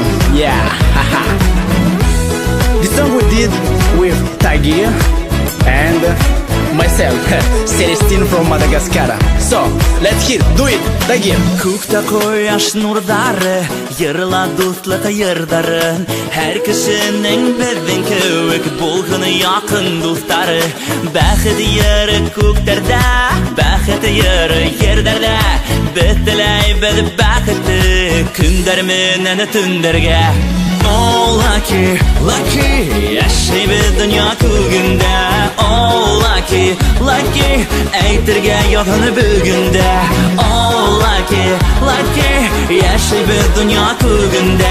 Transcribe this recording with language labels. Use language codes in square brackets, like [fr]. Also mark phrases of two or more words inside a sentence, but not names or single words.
[en] Yeah, the song we did with Tagir and myself, Celestine from Madagascar. So, let's hear, do it, Tagir. [ba] Күктә кояш нурлары, йырла дуслык йырдары. Һәр кешенең безнең кебек булганы якын дуслары. Бәхет йыры күктәрдә, бәхет йыры йырдарда. Без теләйбез бәхетле көндәр менән төндәргә. [en] Oh lucky, lucky, [ba] яшәйбез дөнья күгендә. [en] Oh lucky, lucky, [ba] әйтергә ягыны бүгендә. [en] Oh lucky, lucky, [ba] яшәйбез дөнья күгендә.